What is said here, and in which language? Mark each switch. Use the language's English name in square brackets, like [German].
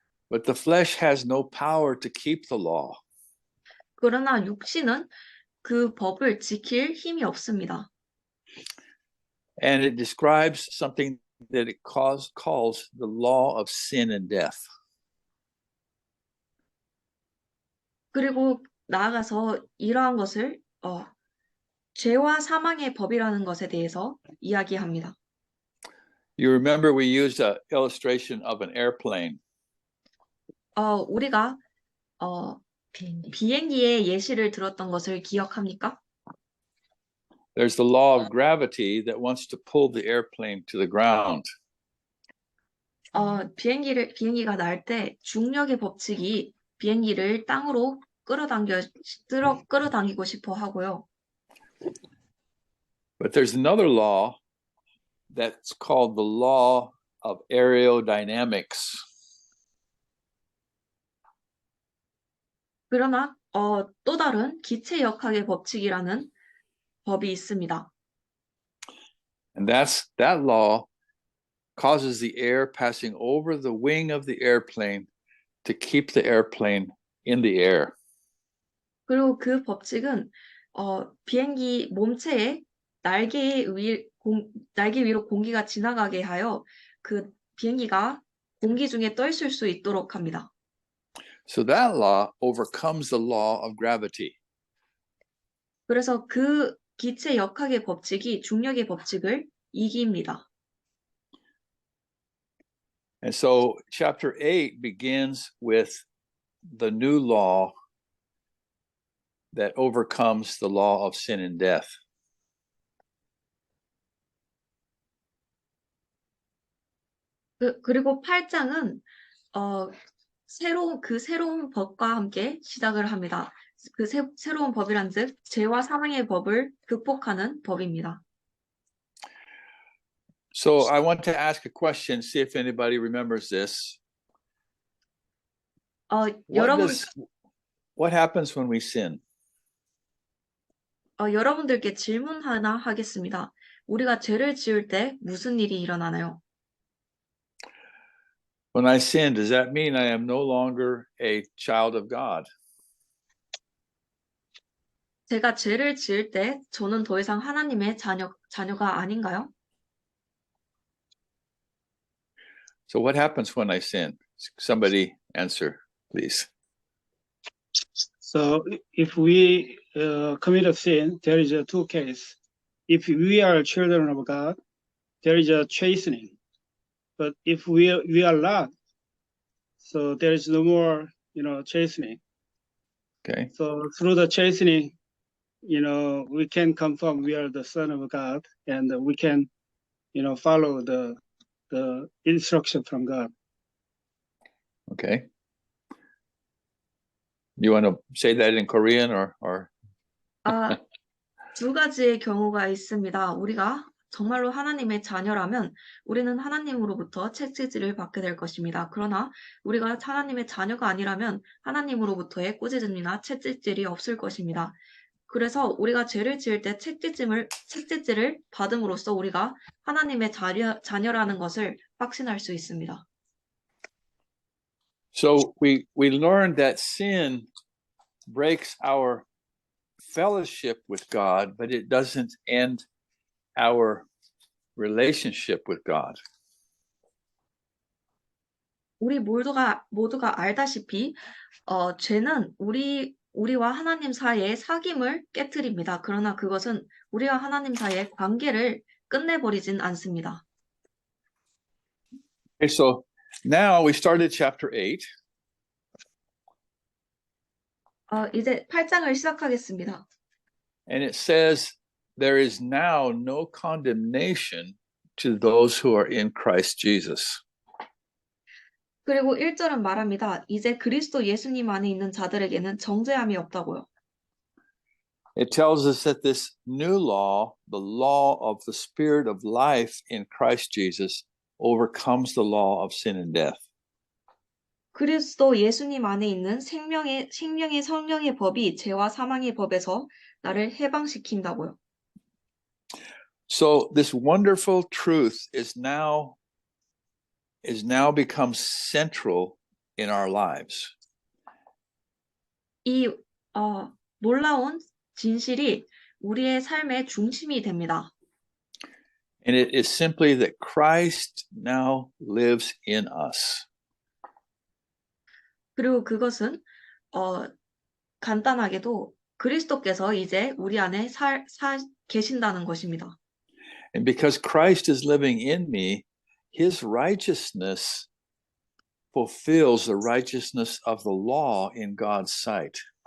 [English] But the flesh has no power to keep the law. [Korean] 그러나 육신은 그 법을 지킬 힘이 없습니다. [English] And it describes something that it calls the law of sin and death. [Korean] 그리고 나아가서 이러한 것을 죄와 사망의 법이라는 것에 대해서 이야기합니다. [English] You remember we used an illustration of an airplane. [Korean] 우리가 비행기의 예시를 들었던 것을 기억합니까? [English] There's the law of gravity that wants to pull the airplane to the ground. [Korean] 비행기가 날 때 중력의 법칙이 비행기를 땅으로 끌어당기고 싶어 하고요. [English] But there's another law that's called the law of aerodynamics. [Korean] 그러나 또 다른 기체 역학의 법칙이라는 법이 있습니다. [English] And that law causes the air passing over the wing of the airplane to keep the airplane in the air. [Korean] 그리고 그 법칙은 비행기 몸체에 날개 위로 공기가 지나가게 하여 그 비행기가 공기 중에 떠 있을 수 있도록 합니다. [English] So that law overcomes the law of gravity. [Korean] 그래서 그 기체 역학의 법칙이 중력의 법칙을 이깁니다. [English] And so chapter 8 begins with the new law that overcomes the law of sin and death. [Korean] 그리고 8장은 새로운 법과 함께 시작을 합니다. 새로운 법이란즉 죄와 사망의 법을 극복하는 법입니다. [English] So I want to ask a question, see if anybody remembers this. What happens when we sin? [Korean] 여러분들께 질문 하나 하겠습니다. 우리가 죄를 지을 때 무슨 일이 일어나나요? [English] When I sin, does that mean I am no longer a child of God? [Korean] 제가 죄를 지을 때 저는 더 이상 하나님의 자녀가 아닌가요? [English] So what happens when I sin? Somebody answer, please. So if we commit a sin, there is two cases. If we are children of God, there is a chastening. But if we are not, so there is no more, chastening. Okay. So through the chastening, we can confirm we are the son of God, and we can, follow the instruction from God. Okay. You want to say that in Korean or [Korean] 아, 두 가지의 경우가 있습니다. 우리가 정말로 하나님의 자녀라면 우리는 하나님으로부터 채찍질을 받게 될 것입니다. 그러나 우리가 하나님의 자녀가 아니라면 하나님으로부터의 꾸짖음이나 채찍질이 없을 것입니다. 그래서 우리가 죄를 지을 때 채찍질을 받음으로써 우리가 하나님의 자녀라는 것을 확신할 수 있습니다. [English] So we learned that sin breaks our fellowship with God, but it doesn't end our relationship with God. [Korean] 우리 모두가 알다시피 죄는 우리와 하나님 사이의 사귐을 깨트립니다. 그러나 그것은 우리와 하나님 사이의 관계를 끝내버리진 않습니다. [English] Okay, so now we started chapter 8. [Korean] 이제 8장을 시작하겠습니다. [English] And it says, there is now no condemnation to those who are in Christ Jesus. [Korean] 그리고 1절은 말합니다. 이제 그리스도 예수님 안에 있는 자들에게는 정죄함이 없다고요. [English] It tells us that this new law, the law of the Spirit of life in Christ Jesus, overcomes the law of sin and death. [Korean] 그리스도 예수님 안에 있는 생명의 성령의 법이 죄와 사망의 법에서 나를 해방시킨다고요. [English] So this wonderful truth is now become central in our lives. [Korean] 이 놀라운 진실이 우리의 삶의 중심이 됩니다. [English] And it is simply that Christ now lives in us. [Korean] 그리고 그것은 간단하게도 그리스도께서 이제 우리 안에 계신다는 것입니다. [English] And because Christ is living in me, his righteousness fulfills the righteousness of the law in God's sight.